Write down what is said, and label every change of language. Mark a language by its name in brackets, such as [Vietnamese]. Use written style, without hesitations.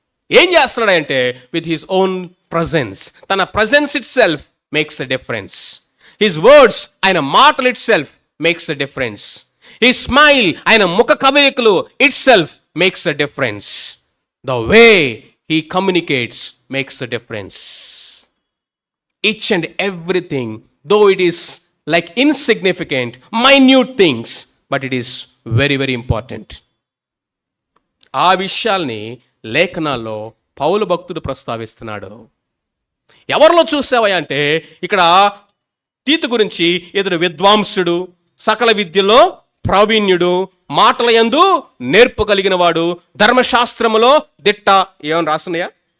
[Telugu] ఏం చేస్తున్నాడంటే [English] With his own presence. తన presence itself makes the difference. His words, [Telugu] ఆయన మాటలు [English] Itself makes the difference. His smile, [Telugu] ఆయన ముఖ కవలికలు [English] Itself makes the difference. The way he communicates makes the difference. Each and everything, though it is like insignificant, minute things, but it is very, very important. [Telugu] ఆ విషయాల్ని లేఖనాల్లో పౌలు భక్తుడు ప్రస్తావిస్తున్నాడు. ఎవరిలో చూసావా అంటే ఇక్కడ తీతు గురించి, ఇతడు విద్వాంసుడు, సకల విద్యలో ప్రావీణ్యుడు, మాటల యందు నేర్పు కలిగిన వాడు, ధర్మశాస్త్రములో దిట్ట. ఏమని రాస్తున్నాయా?